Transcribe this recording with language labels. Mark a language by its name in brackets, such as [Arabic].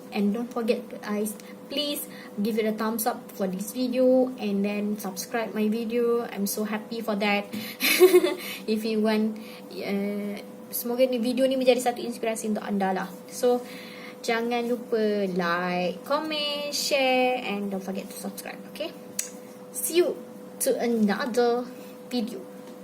[English] And don't forget guys, please give it a thumbs up for this video, and then subscribe my video. I'm so happy for that. If you want, [Malay] semoga ni video ni menjadi satu inspirasi untuk anda lah. [English] So [Malay] jangan lupa [English] like, comment, share, and don't forget to subscribe. Okay, see you to another video.